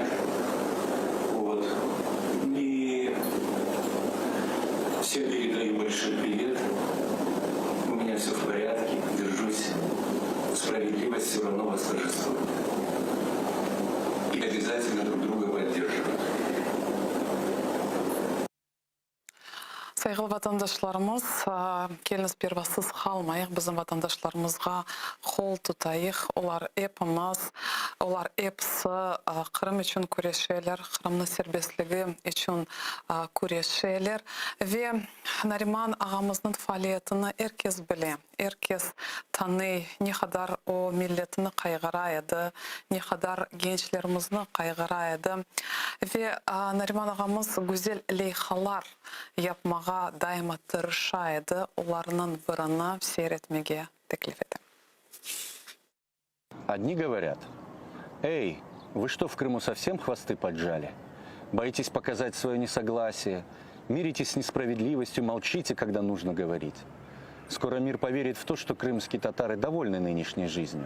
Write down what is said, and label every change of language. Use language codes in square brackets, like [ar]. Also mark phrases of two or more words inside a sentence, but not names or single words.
[ru] Вот. Всем передаю большой привет. У меня все в порядке. Держусь. Справедливость все равно восторжествует. И обязательно друг друга поддерживать. [crh] Saygılı vatandaşlarımız, keliniz pervasız kalmayıq, bizim vatandaşlarımızga kol tutayıq. Onlar hepimiz, onlar hepsi Kırım için kureşeler, Kırım'ın serbestligi için kureşeler ve Nariman ağamızın faaliyetini herkes bile, herkes tanıy, ne kadar o milletini kaygıraydı, ne kadar gençlerimizini kaygıraydı ve Nariman ağamız güzel leyhalar yapmağa daima tırışaydı. Onlarının birini seyretmege teklif ettim. [ru] Одни говорят: «Эй, вы что, в Крыму совсем хвосты поджали? Боитесь показать свое несогласие? Миритесь с несправедливостью, молчите, когда нужно говорить. Скоро мир поверит в то, что крымские татары довольны нынешней жизнью.